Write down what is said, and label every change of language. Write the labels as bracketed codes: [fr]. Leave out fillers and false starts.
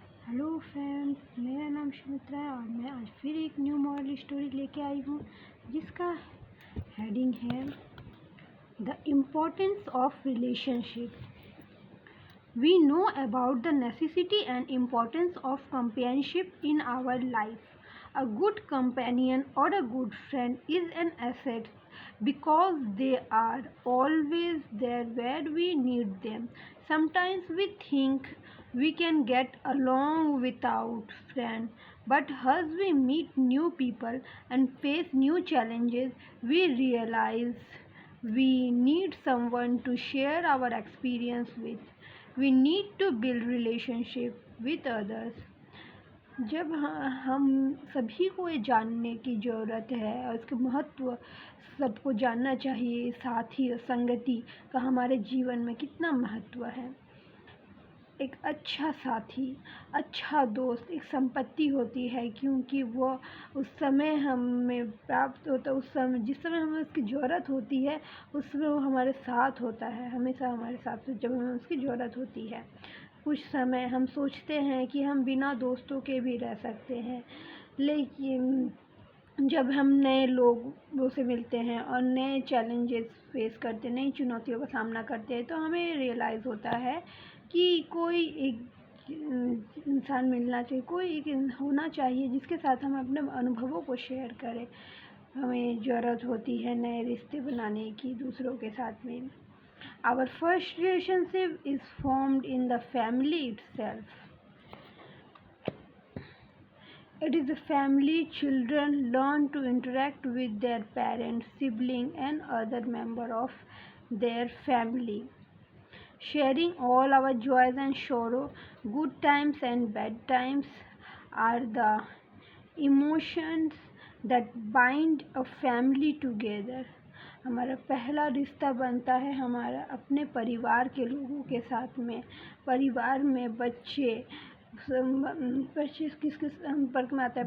[hi] Hello friends, मेरा नाम सुमित्रा है और मैं आज फिर एक न्यू मॉरल स्टोरी लेके आई हूँ जिसका हेडिंग है [en] The importance of relationship. We know about the necessity and importance of companionship in our life. A good companion or a good friend is an asset because they are always there where we need them. Sometimes we think we can get along without friends, but as we meet new people and face new challenges, we realize we need someone to share our experience with. We need to build relationship with others. [hi] जब हम सभी को ये जानने की ज़रूरत है और इसके महत्व सबको जानना चाहिए। साथी और संगति का हमारे जीवन में कितना महत्व है। एक अच्छा साथी, अच्छा दोस्त एक संपत्ति होती है, क्योंकि वो उस समय हमें प्राप्त होता है, उस समय जिस समय हमें उसकी ज़रूरत होती है उस समय वो हमारे साथ होता है, हमेशा हमारे साथ जब हमें उसकी ज़रूरत होती है। कुछ समय हम सोचते हैं कि हम बिना दोस्तों के भी रह सकते हैं, लेकिन जब हम नए लोगों से मिलते हैं और नए चैलेंजेस फेस करते, नई चुनौतियों का सामना करते हैं, तो हमें रियलाइज़ होता है कि कोई एक इंसान मिलना चाहिए, कोई एक होना चाहिए जिसके साथ हम अपने अनुभवों को शेयर करें। हमें ज़रूरत होती है नए रिश्ते बनाने की दूसरों के साथ में। [en] Our first relationship is formed in the family itself. It is a family. Children learn to interact with their parents, sibling, and other member of their family, sharing all our joys and sorrow. Good times and bad times are the emotions that bind a family together. [hi] हमारा पहला रिश्ता बनता है हमारा अपने परिवार के लोगों के साथ में। परिवार में बच्चे किसके संपर्क में आते हैं?